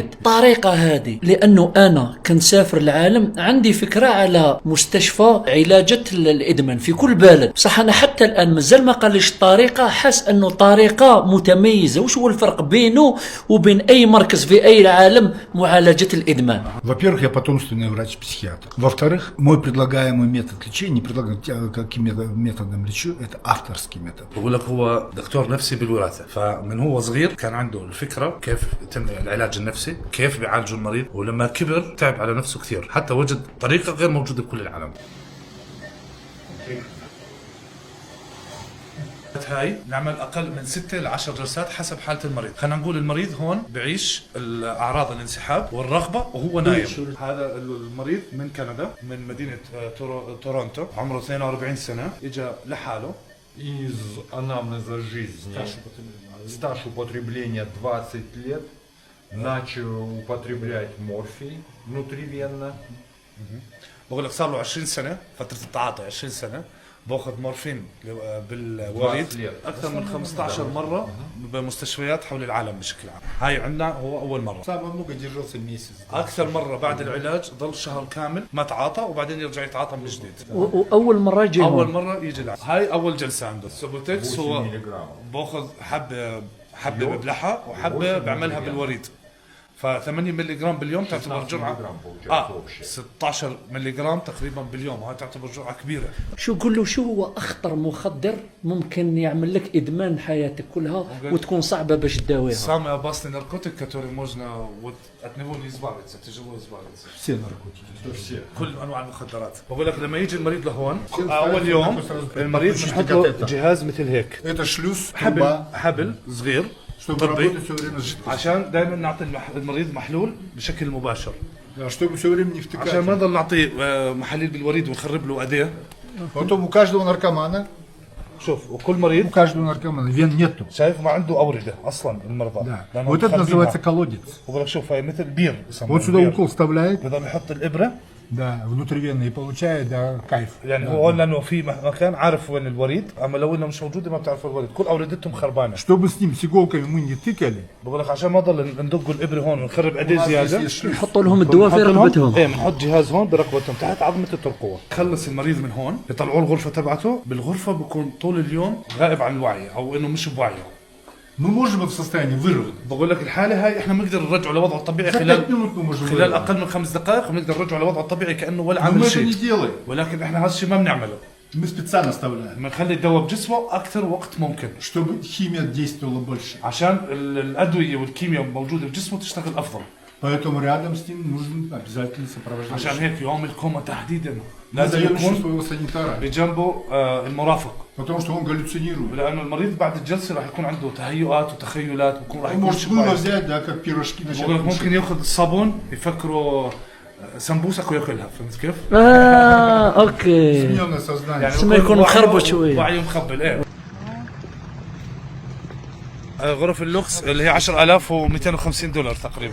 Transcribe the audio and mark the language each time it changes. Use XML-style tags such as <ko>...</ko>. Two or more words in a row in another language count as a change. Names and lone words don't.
<ar>طريقة هذه لأنه أنا كنسافر العالم، عندي فكرة على مستشفى علاجة الإدمان في كل بلد. صح أنا حتى الآن مازال ما قاليش الطريقة، حاس أنه طريقة متميزة. وش هو الفرق بينه وبين أي مركز في أي العالم معالجة الإدمان؟</ar> <ru>Во-первых, я потомственный врач-психиатр. Во-вторых, мой предлагаемый метод лечения, не предлагаем, каким методом лечу, это авторский метод.</ru> <ar>بقول لك هو دكتور نفسي بالوراثة. فمن هو صغير كان عنده الفكرة كيف يتم العلاج النفسي، كيف بيعالجوا المريض، ولما كبر تعب على نفسه كثير حتى وجد طريقة غير موجودة بكل العالم. هاي نعمل أقل من 6 ل 10 جلسات حسب حالة المريض. خلينا نقول المريض هون بعيش الأعراض الانسحاب والرغبة وهو نايم. هذا المريض من كندا، من مدينة تورونتو، عمره 42 سنة، إجا لحاله.</ar> <ru>Из анамнеза жизни стаж употребления 20 лет, начал употреблять морфий внутривенно.</ru> <ar>بقول لك صار له 20 سنة فترة التعاطي، 20 سنة باخذ مورفين بالوريد اكثر من 15 مره بمستشفيات حول العالم بشكل عام. هاي عندنا هو اول مره. اكثر مره بعد العلاج ضل شهر كامل ما تعاطى وبعدين يرجع يتعاطى من جديد. واول مره يجي اول مره يجي العلاج. هاي اول جلسه عنده. سوبوتكس هو باخذ حبه ببلعها وحبه بعملها بالوريد. ف8 ملي جرام باليوم تعتبر جرعه 16 ملي جرام تقريبا باليوم، وهي تعتبر جرعه كبيره. شو قول له شو هو اخطر مخدر ممكن يعمل لك ادمان حياتك كلها وتكون صعبه باش تداويها؟</ar> <ru>Самые опасные наркотики, которые можно вот от него не избавиться, тяжело избавиться. Все наркотики.</ru> <ar>كل انواع المخدرات. بقول لك لما يجي المريض لهون اول يوم المريض بنحط له جهاز مثل هيك،</ar> <ru>Это шлюз,</ru> <ar>حبل</ar> <ru>труба,</ru> <ar>حبل صغير</ar> <ru>чтобы</ru> <ar>طبي،</ar> <ru>работать все время с жидкостью.</ru> <ar>عشان دائما نعطي المريض محلول بشكل مباشر،</ar> <ru>Да, чтобы все время не втыкать.</ru> <ar>عشان ما نضل نعطيه محاليل بالوريد ونخرب له ايديه.</ar> <ru>Потом у каждого наркомана,</ru> <ar>شوف وكل</ar> <ru>у</ru> <ar>مريض</ar> <ru>каждого наркомана вен нету.</ru> <ar>شايف ما عنده اورده اصلا المرضى.</ar> <ru>Да.</ru> <ar>لأنه</ar> <ru>Вот это</ru> <ar>مخبينها.</ar> <ru>называется колодец.</ru> <ar>بقول لك شوف هي مثل بير</ar> <ru>Вот сюда укол вставляет,</ru> <ar>بضل يحط الابره،</ar> <ru>да, внутривенно и получает, да, кайф.</ru> <ar>يعني هو لانه في مكان عارف وين الوريد، اما لو انه مش موجوده ما بتعرف الوريد، كل اوردتهم خربانه.</ar> <ru>Чтобы с ним с иголками мы не тыкали,</ru> <ar>بقول لك عشان ما نضل ندق الابره هون ونخرب ايديه زياده، يحطوا لهم الدواء في بنحط لهم- رقبتهم. ايه بنحط جهاز هون برقبتهم تحت عظمه الترقوه. خلص المريض من هون يطلعوا الغرفه تبعته، بالغرفه بكون طول اليوم غائب عن الوعي او انه مش بوعيه.</ar> <ru>мы можем в состоянии вырвать.</ru> <ar>بقول لك الحاله هاي احنا بنقدر نرجعه لوضعه الطبيعي</ar> <ru>За 5</ru> <ar>خلال</ar> <ru>минут мы можем</ru> <ar>خلال</ar> <ru>вырвать.</ru> <ar>اقل من 5 دقائق، بنقدر نرجعه لوضعه الطبيعي كانه ولا</ar> <ru>Но</ru> <ar>عامل</ar> <ru>мы это не</ru> <ar>شيء،</ar> <ru>делаем.</ru> <ar>ولكن احنا هذا الشيء ما بنعمله.</ar> <ru>Мы специально оставляем,</ru> <ar>بنخلي الدواء بجسمه اكثر وقت ممكن</ar> <ru>чтобы химия действовала больше.</ru> <ar>عشان الادويه والكيمياء الموجوده بجسمه تشتغل افضل.</ar> <ru>Поэтому рядом с ним нужен обязательно сопровождающий.</ru> <ar>عشان هيك يوم الكوما تحديدا</ar> <ru>Мы</ru> <ar>لازم</ar> <ru>даем еще</ru> <ar>يكون</ar> <ru>своего санитара,</ru> <ar>بجنبه المرافق،</ar> <ru>потому что он галлюцинирует.</ru> <ar>لانه المريض بعد الجلسه راح يكون عنده تهيؤات وتخيلات ويكون راح</ar> <ru>Он</ru> <ar>يكون</ar> <ru>может</ru> <ar>شيء</ar> <ru>было</ru> <ar>كويس.</ar> <ru>взять, да, как пирожки начать</ru> <ar>بقول لك</ar> <ru>кушать.</ru> <ar>ممكن ياخذ الصابون يفكره سمبوسك وياكلها، فهمت كيف؟ اوكي.</ar> <ru>Измененное сознание.</ru> <ar>يعني اسمه يكون مخربط شوية. وعيه مخبل ايه. غرف اللوكس اللي هي 10250 دولار تقريبا.</ar>